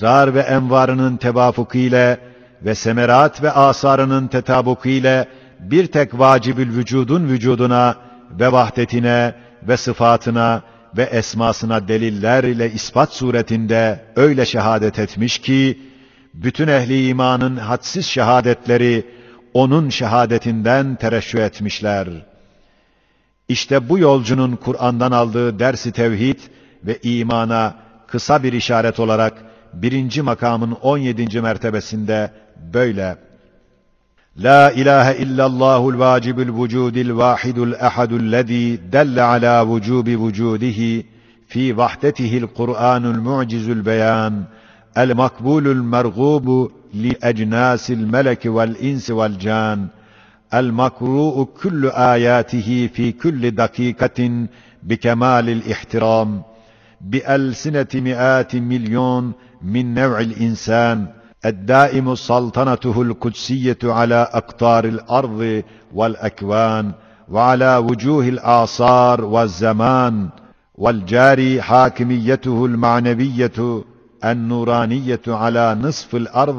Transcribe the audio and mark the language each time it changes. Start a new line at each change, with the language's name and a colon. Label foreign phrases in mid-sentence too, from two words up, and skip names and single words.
Turkish: ve envarının tevafuku ile ve semerat ve asarının tetabuku ile bir tek vacibül vücudun vücuduna ve vahdetine ve sıfatına ve esmasına deliller ile ispat suretinde öyle şehadet etmiş ki, bütün ehli imanın hadsiz şehadetleri onun şehadetinden tereşşüh etmişler. İşte bu yolcunun Kur'an'dan aldığı ders-i tevhid ve imana kısa bir işaret olarak 1. makamın 17. mertebesinde böyle:
Arabic: لا إله إلا الله الواجب الوجود الواحد الأحد الذي دل على وجوب وجوده في وحدته القرآن المعجز البيان المقبول المرغوب لأجناس الملك والإنس والجان المقروء كل آياته في كل دقيقة بكمال الاحترام بألسنة مئات ملايين من نوع الإنسان الدائم سلطنته القدسية على أقطار الأرض والأكوان وعلى وجوه الآثار والزمان والجاري حاكميته المعنوية النورانية على نصف الأرض